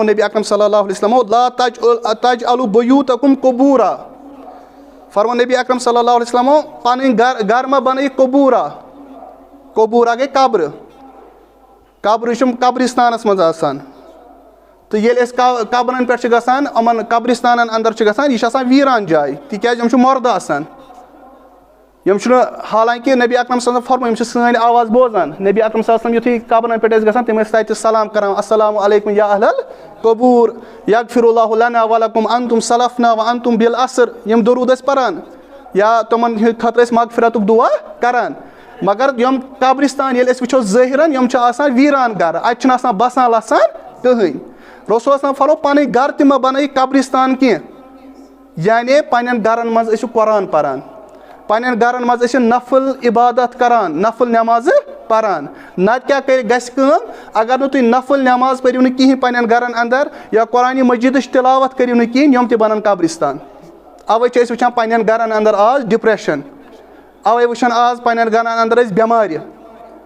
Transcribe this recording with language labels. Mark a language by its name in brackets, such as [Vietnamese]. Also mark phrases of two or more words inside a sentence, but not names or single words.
[Kashmiri] نبی اکرم [Arabic] صلی اللہ علیہ وسلم لا تجعلوا بیوٗتکم قبوٗرا [Kashmiri] فرمو نبی اکرم [Arabic] صلی اللہ علیہ وسلم [Kashmiri] پنٕنۍ گرٕ مہ بنٲیِو قبوٗرا گٔے قبرٕ قبرٕ چھِ قبرِستانس منٛز آسان تہٕ ییٚلہِ أسۍ قبرن پٮ۪ٹھ چھِ گژھان یِمن قبرِستانن انٛدر چھِ گژھان یہِ چھِ آسان ویٖران جاے تِکیازِ یِم چھِ مردٕ آسان یِم چھِنہٕ حالانکہِ نبی اکرم [Arabic] صلی اللہ علیہ وسلم [Kashmiri] فرمو یِم چھِ سٲنۍ آواز بوزان نبی اکرم [Arabic] صلی اللہ علیہ وسلم [Kashmiri] یِتھُے قبرن پٮ۪ٹھ ٲسۍ گژھان تِم ٲسۍ تتہِ سلام کران [Arabic] السلام علیکم یا اہل القبوٗر یغفر اللہ لنا ولکم انتم سلفنا وانتم بالعصر [Kashmiri] یِم دروٗد ٲسۍ پران یا تِمن ہٕنٛدِ خٲطرٕ ٲسۍ مغفرتُک دعا کران مگر یِم قبرستان ییٚلہِ أسۍ وٕچھو ظٲہِرن یِم چھِ آسان ویٖران گرٕ اَتہِ چھُنہٕ آسان بسان لسان کٕہٕنۍ رسول [Arabic] صلی اللہ علیہ وسلم [Kashmiri] فرمو پنٕنۍ گرٕ تہِ مہ بنٲیِو قبرستان کینٛہہ یعنی پننٮ۪ن گرن منٛز ٲسِو قرآن پران پننٮ۪ن گرن منٛز ٲسِو نفل عبادت کران نفل نٮ۪مازٕ پران نتہٕ کیٛاہ گژھِ کٲم اگر نہٕ تُہۍ نفل نٮ۪ماز پٔرِو نہٕ کِہینۍ پننٮ۪ن گرن انٛدر یا قرآنہِ مجیٖدٕچ تِلاوت کٔرِو نہٕ کِہینۍ یِم تہِ بنن قبرستان اوے چھِ أسۍ وٕچھان پننٮ۪ن گرن انٛدر آز ڈپریشن اوے وٕچھان آز پننٮ۪ن گرن انٛدر أسۍ بٮ۪مارِ